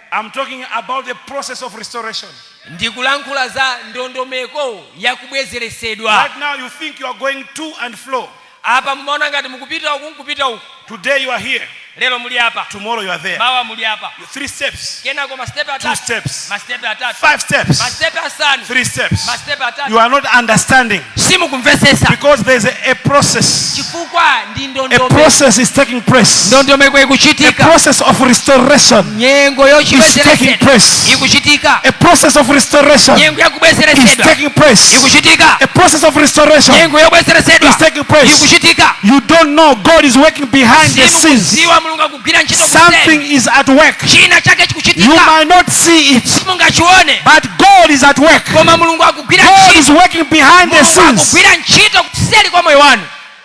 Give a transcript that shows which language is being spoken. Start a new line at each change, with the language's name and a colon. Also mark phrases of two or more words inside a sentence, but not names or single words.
English: I'm talking about the process of restoration.
Nyanja: Ndikulankhula za ndondomeko ya kubwezeresedwa.
English: Right now you think you are going to and fro.
Nyanja: Apa mumaona ngati mukupita uku nkupita uku.
English: Today you are here.
Nyanja: Lero muli hapa.
English: Tomorrow you are there.
Nyanja: Bawa muli hapa.
English: 3 steps.
Nyanja: Kena kwa step atatu.
English: 2 steps.
Nyanja: Step atatu.
English: 5 steps.
Nyanja: Step asanu.
English: 3 steps.
Nyanja: Step atatu.
English: You are not understanding.
Nyanja: Simu kumvesesa.
English: Because there is a process.
Nyanja: Chifukwa ndi
English: A
Nyanja: ndondomeko.
English: process is taking place.
Nyanja: Ndondomeko
English: A
Nyanja: ikuchitika.
English: process of restoration
Nyanja: Nyengo yo
English: is taking place.
Nyanja: ikuchitika.
English: A process of restoration
Nyanja: Nyengo ya
English: is
Nyanja: kubwezeresedwa.
English: taking place.
Nyanja: Ikuchitika.
English: A process of restoration
Nyanja: Nyengo yo kubwezeresedwa.
English: is taking place.
Nyanja: Ikuchitika.
English: You don't know God is working behind the scenes.
Nyanja: Simu Mulungu akugwira ntchito
English: Something is at work.
Nyanja: china chake
English: You
Nyanja: chikuchitika.
English: might not see it,
Nyanja: Simungachione.
English: but God is at work.
Nyanja: Koma Mulungu akugwira
English: God
Nyanja: ntchito.
English: is working behind the
Nyanja: Mulungu
English: scenes.
Nyanja: akugwira ntchito kuseri kwa moyo wanu.